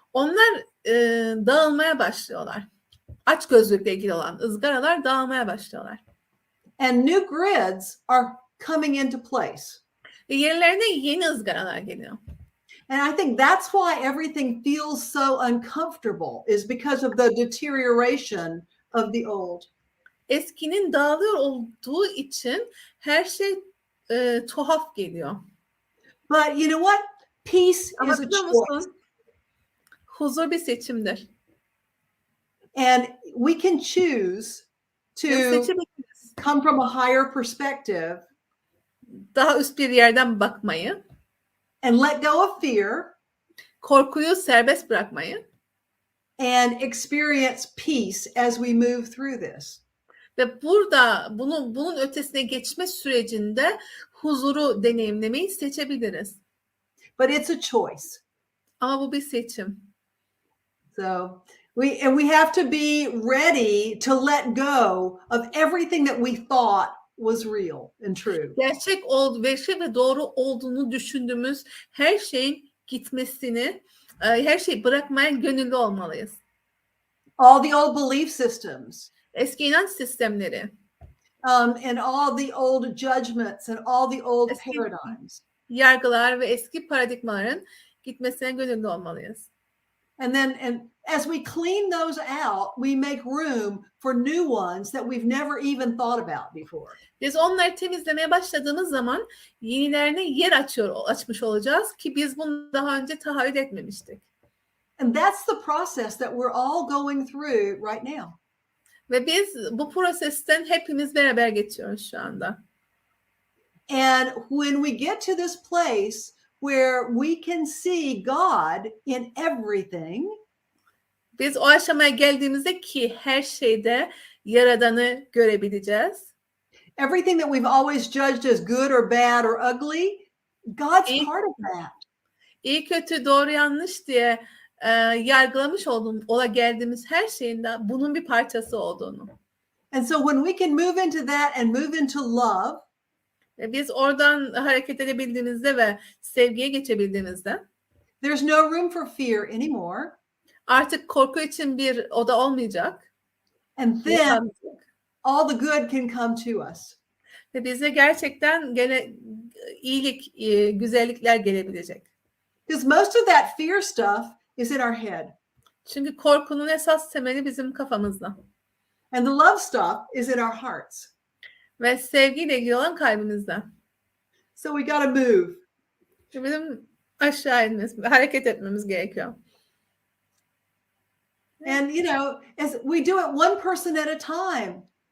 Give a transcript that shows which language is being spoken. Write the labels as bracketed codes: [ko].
[tr] Onlar dağılmaya başlıyorlar. Açgözlükle ilgili olan ızgaralar dağılmaya başlıyorlar. [en] And new grids are coming into place. [tr] Ve yerlerine yeni ızgaralar geliyor. [en] And I think that's why everything feels so uncomfortable, is because of the deterioration of the old. [tr] Eskinin dağılıyor olduğu için her şey tuhaf geliyor. [en] But you know what? Peace [tr] Ama [en] is a [tr] biliyor [en] choice. [tr] musun? Huzur bir seçimdir. [en] And we can choose to [tr] Seçebiliriz. [en] come from a higher perspective. [tr] Daha üst bir yerden bakmayı. [en] And let go of fear. [tr] Korkuyu serbest bırakmayı. [en] And experience peace as we move through this. [tr] Ve burada bunun ötesine geçme sürecinde huzuru deneyimlemeyi seçebiliriz. [en] But it's a choice. [tr] Ama bu bir seçim. [en] So we have to be ready to let go of everything that we thought was real and true. [tr] Gerçek ve doğru olduğunu düşündüğümüz her şeyin gitmesini, her şeyi bırakmaya gönüllü olmalıyız. [en] All the old belief systems. [tr] Eski inanç sistemleri. [en] And all the old judgments and all the old paradigms. [tr] Yargılar ve eski paradigmaların gitmesine gönüllü olmalıyız. [en] And as we clean those out, we make room for new ones that we've never even thought about before. [tr] Biz onları temizlemeye başladığımız zaman yenilerine yer açmış olacağız ki biz bunu daha önce tahayyül etmemiştik. [en] And that's the process that we're all going through right now. [tr] Ve biz bu prosesten hepimiz beraber geçiyoruz şu anda. [en] And when we get to this place where we can see God in everything, [tr] biz o aşamaya geldiğimizde ki her şeyde Yaradan'ı görebileceğiz. [en] Everything that we've always judged as good or bad or ugly, God's part of that. [tr] İyi kötü doğru yanlış diye yargılamış geldiğimiz her şeyin de bunun bir parçası olduğunu. [en] And so when we can move into that and move into love, [tr] biz oradan hareket edebildiğimizde ve sevgiye geçebildiğimizde, [en] there's no room for fear anymore. [tr] Artık korku için bir oda olmayacak. [en] And then all the good can come to us. [tr] Ve bize gerçekten iyilik, güzellikler gelebilecek. [en] Because most of that fear stuff is in our head. [tr] Çünkü korkunun esas temeli bizim kafamızda. [en] And the love stuff is in our hearts. [tr] Ve sevgiyle ilgili olan kalbimizde. [en] So we got to move. [tr] Bizim aşağı inmemiz, hareket etmemiz gerekiyor. [en] And as we do it one person at a time.